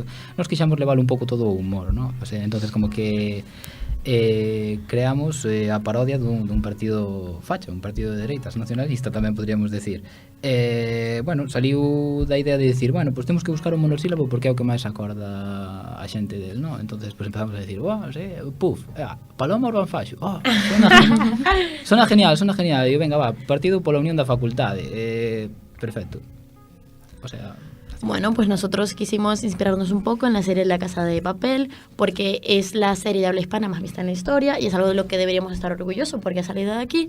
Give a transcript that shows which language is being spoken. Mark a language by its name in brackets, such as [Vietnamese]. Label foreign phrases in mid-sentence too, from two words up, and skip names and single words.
[Galician] Nos quixamos levar un pouco todo o humor, ¿no? [Spanish] O sea, entonces como que creamos [Galician] a parodia dun partido facha, un partido de dereitas, nacionalista tamén [Spanish] podríamos decir. [Galician] Bueno, saliu da idea de [Spanish] decir, bueno, pues [Galician] temos que buscar un monosílabo porque é o que máis acorda a xente del, ¿no? [Spanish] Entonces pues empezamos a decir, [Galician] Puff, Paloma Urban Faxo, [Spanish] suena genial, [Galician] e venga, va, partido pola unión da facultade, perfecto. [Spanish] O sea... Bueno, pues nosotros quisimos inspirarnos un poco en la serie La Casa de Papel, porque es la serie de habla hispana más vista en la historia y es algo de lo que deberíamos estar orgullosos porque ha salido de aquí.